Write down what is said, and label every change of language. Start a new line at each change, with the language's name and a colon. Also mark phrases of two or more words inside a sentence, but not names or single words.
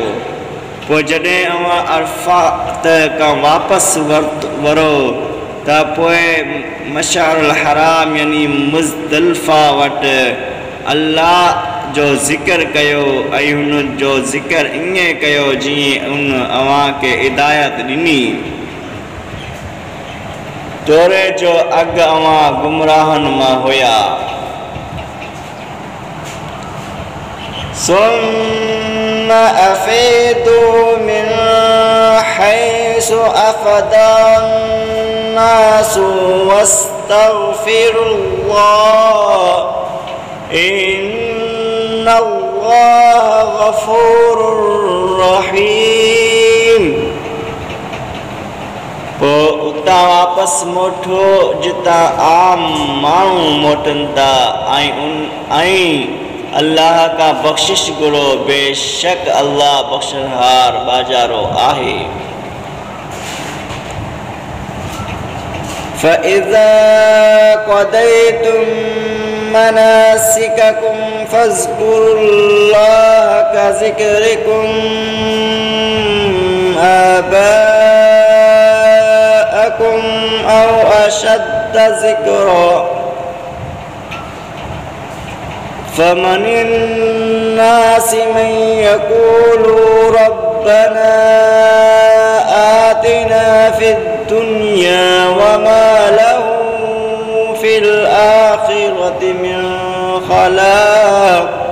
Sindhi: पोइ जॾहिं अवां अरफ़ात खां वापसि वरो त पोइ मशअरुल हराम यानी मुज़दलिफ़ा वटि अल्लाह जो ज़िक्र कयो ऐं हुन जो ज़िक्र ईअं कयो जीअं उन अवां खे हिदायत ॾिनी। दौरे जो अॻु अवां गुमराहनि मां हुया।
Arabic: ثم أفيضوا من حيث أفاض الناس واستغفروا الله إن الله غفور رحيم।
Sindhi: पोइ उतां वापसि मोटो जितां आम माण्हू मोटनि था ऐं अल्लाह का बख़्शिश घुरो, बेशक अल्लाह बख़्शनहार बाजारो आहे।
Arabic: فإذا قضيتم مناسككم فاذكروا الله كذكركم آباءكم أو أشد ذكرا فمن الناس من يقول ربنا آتنا في الدنيا وما له في الآخرة من خلاق